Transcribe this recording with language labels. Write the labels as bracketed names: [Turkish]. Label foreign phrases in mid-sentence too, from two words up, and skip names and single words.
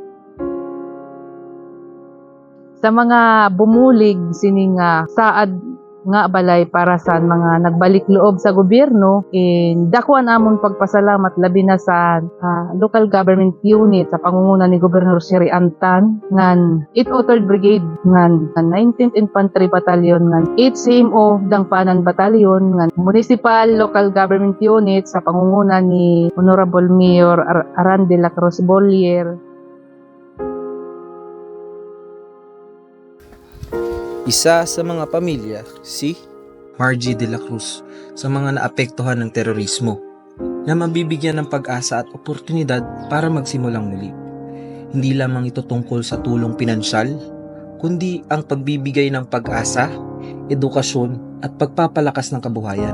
[Hiligaynon] Sa mga bumulig sining saad nga balay para sa mga nagbalik loob sa gobyerno. Dakuan amon pagpasalamat labi na sa [English] local government unit [Hiligaynon] sa pangunguna ni Gobernador Siri Antan ngan 803rd Brigade ngan 19th Infantry Battalion ngan 8th CMO Dangpanan Battalion ngan Municipal Local Government Unit sa pangunguna ni Honorable Mayor Aran de la Cruz Bollier. [Filipino] Isa sa mga pamilya, si Margie de la Cruz, sa mga naapektuhan ng terorismo, na mabibigyan ng pag-asa at oportunidad para magsimulang muli. Hindi lamang ito tungkol sa tulong pinansyal, kundi ang pagbibigay ng pag-asa, edukasyon at pagpapalakas ng kabuhayan.